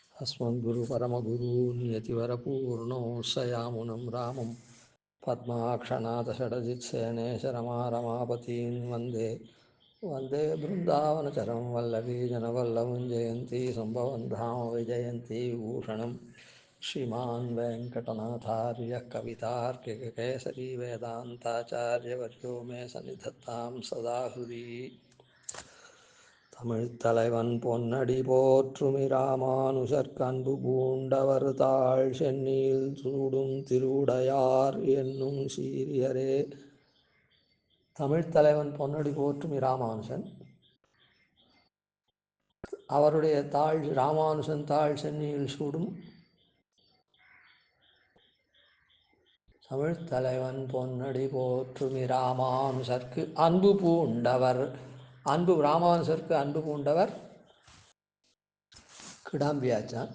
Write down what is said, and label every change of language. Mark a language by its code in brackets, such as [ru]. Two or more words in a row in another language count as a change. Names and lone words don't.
[sa] अस्मद्गुरुपरमगुरून् यतिवरपूर्णो सयामुनं रामं पद्माक्षनाथषडजित्सेनेशरमारमापतीन् वन्दे वन्दे बृन्दावनचरं वल्लभीजनवल्लभं जयन्ती सम्भवन् धाम विजयन्ती भूषणं श्रीमान् वेङ्कटनाथार्यः कवितार्किककेसरी वेदान्ताचार्यवर्यो मे सन्निधत्तां सदा हृदि [ta] தமிழ்த்தலைவன் பொன்னடி போற்றுமி ராமானுசற்கன்பு பூண்டவர் தாழ் சென்னியில் சூடும் திருவுடையார் என்னும் சீரியரே. தமிழ்த்தலைவன் பொன்னடி போற்றுமி ராமானுசன், அவருடைய தாழ் ராமானுசன் தாழ் சென்னியில் சூடும் தமிழ்த்தலைவன் பொன்னடி போற்றுமி ராமானுசற்கு அன்பு பூண்டவர், அன்பு ராமானுசருக்கு அன்பு பூண்டவர் கிடாம்பியாச்சான்.